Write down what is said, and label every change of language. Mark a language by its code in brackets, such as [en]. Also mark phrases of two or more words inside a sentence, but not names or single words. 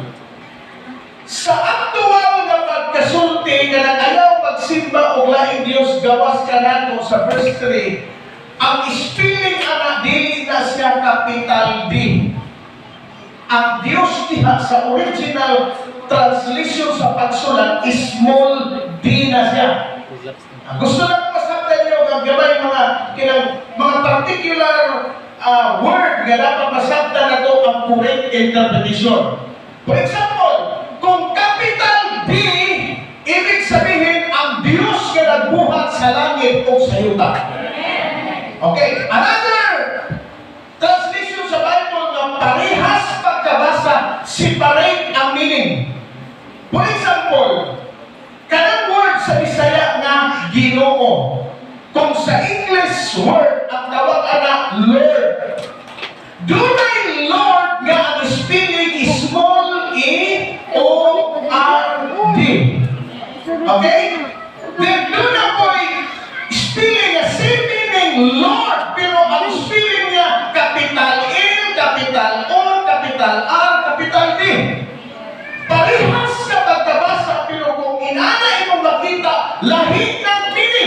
[ceb] Sa aktual nga pagkasulti nga nag-ayaw pagsimba og laing Dios gawas kanato sa verse 3, ang spelling ana dili na siya capital D. Ang Dios diha sa [en] original translation [ceb] sa pagsulat small d na siya. Gusto lang masaktan niyo ang gabay mga [en] particular word [ceb] nga dapat masaktan na to ang [en] correct interpretation. For example, [ceb] kung capital D, [tl] ibig sabihin [ceb] ang Diyos nga nagbuhat sa langit o sa yuta. Okay, [en] another translation [ceb] sa Bible nga parehas pagkabasa, separate ang meaning. [en] For example, [ceb] kanang word sa Bisaya nga Ginoo. Kung sa [en] English word [ceb] ang tawag ana Lord. Dunay Lord nga ang [en] spelling is small e o r d. [ceb] Okay? Then doon na po'y spelling nga [en] same meaning Lord, [ceb] pero ang spelling niya [en] capital L, capital O, capital R, capital D. [ceb] Parehas sa pagkabasa, pero kung inana imong makita, lahi ng meaning.